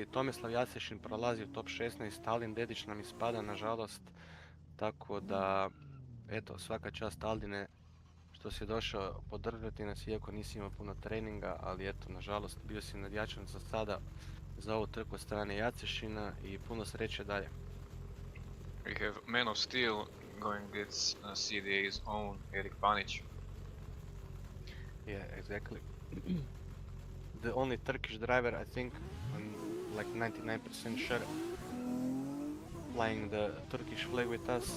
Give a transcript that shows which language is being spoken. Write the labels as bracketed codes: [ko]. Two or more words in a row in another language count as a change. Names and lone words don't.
[hr] Tomislav Jacešin prolazi u top 16, Aldin Dedić nam ispada nažalost. Tako da, eto, svaka čast Aldine što si došao podržati nas, iako nisi imao puno treninga, ali eto, nažalost, bio si nadjačan za sada za ovu trku od strane Jacešina i puno sreće dalje. [en] We have Man of Steel going against CDA's own Erik Panic. Yeah, exactly. The only Turkish driver, I think, I'm like 99% sure, flying the Turkish flag with us.